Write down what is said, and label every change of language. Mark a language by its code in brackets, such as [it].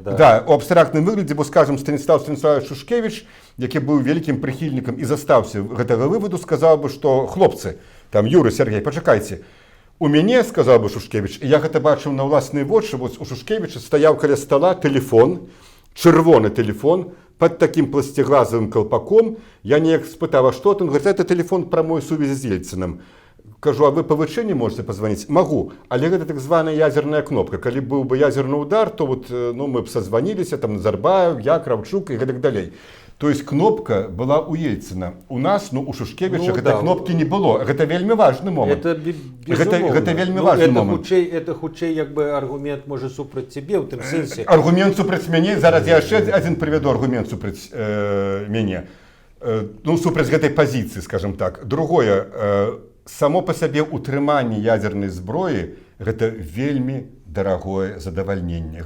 [be] Да, у абстрактным выглядзе, бо, скажем, Станіслав Станіславович Шушкевіч, які быў вялікім прыхільнікам і застаўся гэтага вываду, сказаў бы, што хлопцы, там, Юры, Сергей, пачакайце, у мяне, сказаў бы Шушкевіч, я гэта бачыў на ўласныя вочы, вось у Шушкевіча стаяў каля стола тэлефон, чырвоны тэлефон, [ru] под таким пластиглазовым колпаком. [be] Я неяк спытаў, а што? [ru] Он говорит, это телефон прамой сувязі з Ельциным. Кажу, а вы по ВЧ не можете позвонить? Могу, [be] але гэта так званая ядерная кнопка. [ru] Калі быў бы ядерный удар, то вот, мы б созвонились, там Назарбаев, я, Кравчук и так далее. То есть кнопка была у Ельцина. У нас, у Шушкевича гэтай кнопки не было. [be] Гэта вельмі важны момент. Гэта вельмі важны момент. Это хутчэй як бы аргумент можа супраць цябе ў тым сэнсе. Аргумент супраць мяне, зараз я яшчэ адзін прывяду аргумент супраць мяне. Супраць гэтай пазіцыі, скажем так. Другое, само па сабе утрыманне ядзернай зброі гэта вельмі дарагое задавальненне.